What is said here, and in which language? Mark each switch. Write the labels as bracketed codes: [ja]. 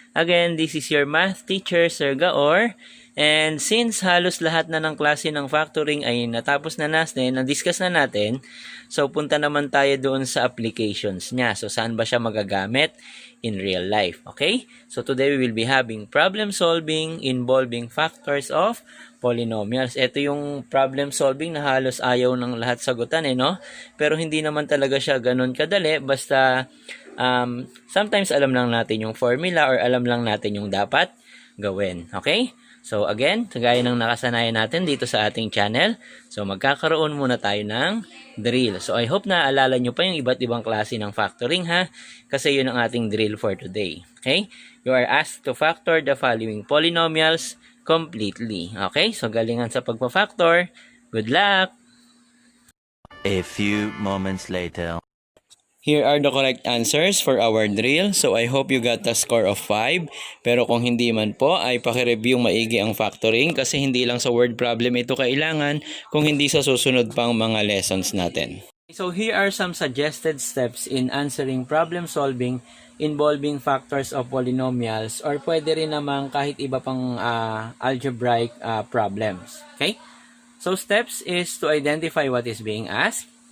[en] Again, this is your math teacher, Sir Gaor. [tl] And since halos lahat na ng klase ng factoring ay natapos na natin, na-discuss na natin, so punta naman tayo doon sa applications niya. So saan ba siya magagamit [en] in real life? [tl] Okay? [en] So today we will be having problem solving involving factors of polynomials. [tl] Ito yung problem solving na halos ayaw ng lahat sagutan no? Pero hindi naman talaga siya ganun kadali. Basta sometimes alam lang natin yung formula or alam lang natin yung dapat gawin. Okay? So again, gaya ng nakasanayan natin dito sa ating channel, so magkakaroon muna tayo ng drill. So I hope na alala nyo pa yung iba't ibang klase ng factoring ha, kasi yun ang ating drill for today. Okay? [en] You are asked to factor the following polynomials completely. [tl] Okay? So galingan sa pagpa-factor. [en] Good luck! A few moments later. Here are the correct answers for our drill. So I hope you got a score of 5. [tl] Pero kung hindi man po, ay paki-review maigi ang factoring kasi hindi lang sa word problem ito kailangan kung hindi sa susunod pang mga lessons natin. [en] So here are some suggested steps in answering problem solving involving factors of polynomials or [tl] pwede rin namang kahit iba pang [en] algebraic problems. Okay? So steps is to identify what is being asked.